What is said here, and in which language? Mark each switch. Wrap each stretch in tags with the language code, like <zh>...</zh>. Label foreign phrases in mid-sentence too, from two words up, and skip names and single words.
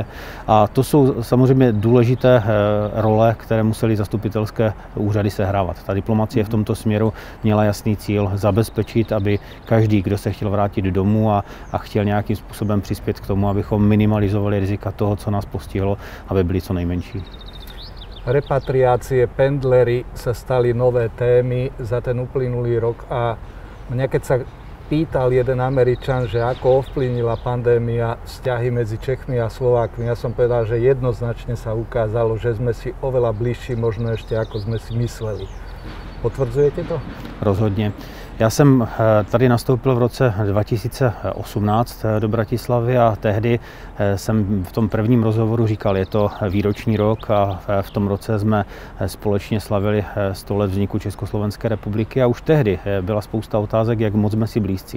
<cs>A to jsou samozřejmě důležité role, které museli zastupitelské úřady sehrávat. Ta diplomacie v tomto směru měla jasný cíl zabezpečit, aby každý, kdo se chtěl vrátit domů a chtěl nějakým způsobem přispět k tomu, abychom minimalizovali rizika toho, co nás postihlo, aby byly co nejmenší.</cs> <sk>Repatriácie, pendlery sa stali nové témy za ten uplynulý rok a mňa keď sa pýtal jeden Američan, že ako ovplyvnila pandémia vzťahy medzi Čechmi a Slovákmi, ja som povedal, že jednoznačne sa ukázalo, že sme si oveľa bližší možno ešte ako sme si mysleli. Potvrdzujete to?</sk> <cs>Rozhodně. Já jsem tady nastoupil v roce 2018 do Bratislavy a tehdy jsem v tom prvním rozhovoru říkal, je to výroční rok a v tom roce jsme společně slavili 100 let vzniku Československé republiky a už tehdy byla spousta otázek, jak moc jsme si blízcí.</cs>